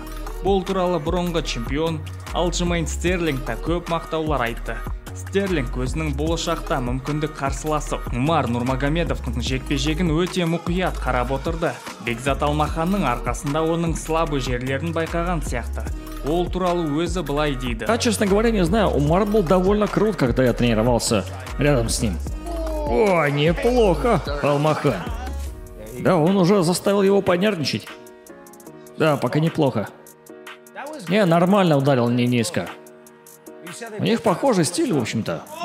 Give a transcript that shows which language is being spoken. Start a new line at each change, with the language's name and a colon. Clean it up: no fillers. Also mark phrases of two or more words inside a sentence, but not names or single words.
Kazakh: Бұл туралы бұрынғы чемпион Алджимейн Стерлинг та көп мақтаулар айтты. Стерлинг өзінің болашақта мүмкіндік қарсыласы Умар Нурмагомедовтың жекпе-жегін өте мұқият қарап отырды. Бекзат Алмаханның арқасында оның слабы жерлерін байқаған сияқты. Ол туралы өзі былай дейді.
Russian: Честно говоря, не знаю, Умар был довольно крут, когда я тренировался рядом с ним. О, неплохо, Алмахан. Да, он уже заставил его понервничать. Да, пока неплохо. Не, нормально ударил, не низко. У них похожий стиль, в общем-то.